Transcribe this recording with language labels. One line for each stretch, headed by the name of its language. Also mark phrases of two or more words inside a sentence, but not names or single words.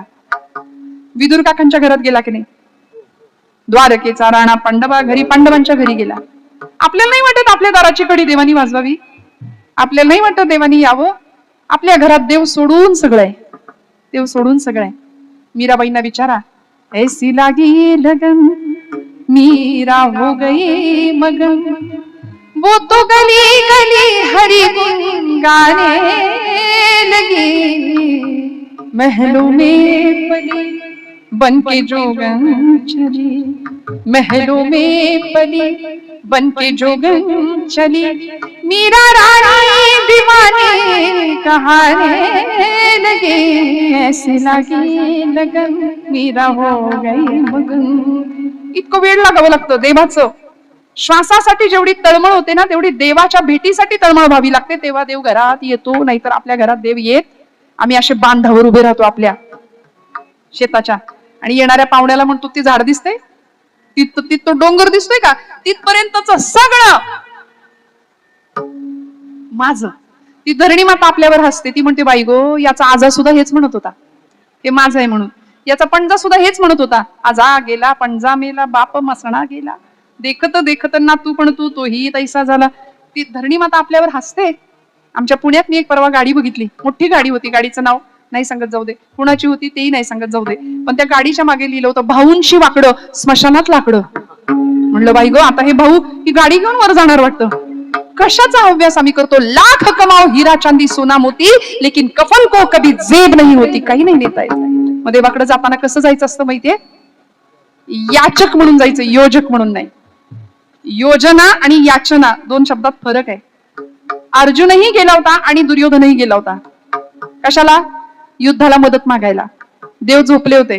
Marathi: विदुर काकांच्या घरात गेला की नाही? द्वारकेचा राणा पांडवा घरी, पांडवांच्या घरी गेला. आपल्याला नाही वाटत आपल्या दाराची कडी देवानी वाजवावी? आपल्याला नाही वाटत देवानी यावं? आपल्या घरात देव सोडून सगळं आहे, देव सोडून सगळं आहे. मीराबाईंना विचारा,
Hindi: ऐसी लागी लगन मीरा हो गई मगन, वो तो गली गली हरि गुन गाने लगी, महलों में पली बन के जोगन चली, महलों में पली बन के जोगन चली, मीरा रानी दीवानी कहाने लगी, ऐसे लगी लगन मीरा हो गई मगन.
Marathi: इतकं वेळ लागावं लागतं देवाचं. श्वासासाठी जेवढी तळमळ होते ना, तेवढी देवाच्या भेटीसाठी तळमळ व्हावी लागते. तेव्हा देव घरात येतो. नाहीतर आपल्या घरात देव येत. आम्ही असे बांधावर उभे राहतो आपल्या शेताच्या, आणि येणाऱ्या पाहुण्याला म्हणतो, ती झाड दिसते, तो डोंगर दिसतोय का, तिथपर्यंतच सगळं माझं. ती धरणी माता आपल्यावर हसते. ती म्हणते, बाई गो, याचा आजा सुद्धा हेच म्हणत होता, हे माझं आहे म्हणून. याचा पणजा सुद्धा हेच म्हणत होता, आजा गेला पणजा मेला, बाप मसणा गेला, देखत देखत ना तू पण तू तोही तैसा झाला. ती धरणी माता आपल्यावर हसते. आमच्या पुण्यात मी एक परवा गाडी बघितली, मोठी गाडी होती. गाडीचं नाव नाही सांगत जाऊ दे, कुणाची होती तेही नाही सांगत जाऊ दे, पण त्या गाडीच्या मागे लिहिलं होतं, भाऊंशी वाकडं स्मशानात लाकडं. म्हणलं, बाई गो, आता हे भाऊ ही गाडी घेऊन वर जाणार वाटतं. कशाचा अभ्यास आम्ही करतो?
Hindi: लाख कमाओ हिरा चांदी सोना मोती, लेकिन कफन को कभी जेब नहीं होती.
Marathi: काही नाही नेता येत. मग देवाकडे जाताना कसं जायचं असतं माहितीये? याचक म्हणून जायचं, योजक म्हणून नाही. योजना आणि याचना 2 शब्दात फरक आहे. अर्जुनही गेला होता आणि दुर्योधनही गेला होता. कशाला? युद्धाला मदत मागायला. देव झोपले होते.